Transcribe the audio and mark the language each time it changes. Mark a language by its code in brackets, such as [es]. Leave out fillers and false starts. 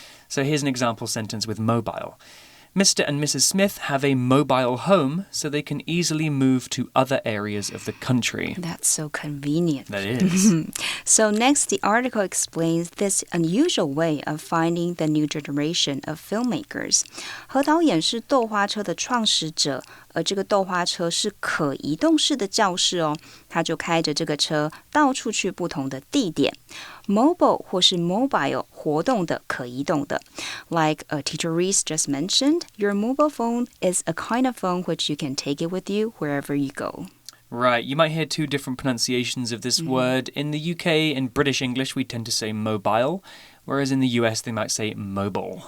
[en] So here's an example sentence with mobile. Mr. and Mrs. Smith have a mobile home, so they can easily move to other areas of the country. That's so convenient. That is. So next, the article explains this unusual way of finding the new generation of filmmakers. [zh] 何导演是豆花车的创始者，而这个豆花车是可移动式的教室哦，他就开着这个车到处去不同的地点。 Mobile 或是 mobile 活动的、可移动的。 [en] Like Teacher Reese just mentioned, your mobile phone is a kind of phone which you can take it with you wherever you go. Right, you might hear two different pronunciations of this word. In the UK, in British English, we tend to say mobile, whereas in the US, they might say mobile.